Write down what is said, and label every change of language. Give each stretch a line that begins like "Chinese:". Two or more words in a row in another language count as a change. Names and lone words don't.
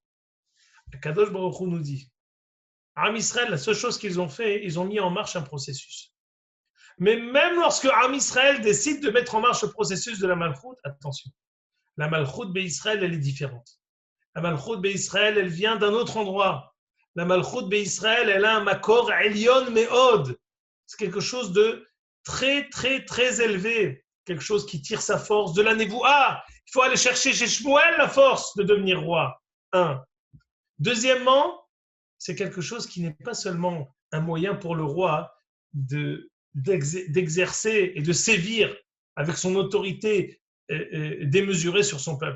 Hebrew: הקדוש ברוך הוא
French: nous dit,
Hebrew: עם ישראל,
French: la seule chose qu'ils ont fait, ils ont mis en marche un processus. Mais même lorsque
Hebrew: עם ישראל
French: décide de mettre en marche le processus de la Malchut, attention, la
Hebrew: מלכות ישראל,
French: elle est différente. La
Hebrew: מלכות ישראל,
French: elle vient d'un autre endroit. La
Hebrew: מלכות ישראל,
French: elle a un
Hebrew: מקור עליון מאוד.
French: C'est quelque chose de très, très, très élevé. Quelque chose qui tire sa force de la névoua. Il faut aller chercher chez Shmuel la force de devenir roi. Un. Deuxièmement, c'est quelque chose qui n'est pas seulement un moyen pour le roi d'exercer et de sévir avec son autorité démesurée sur son peuple.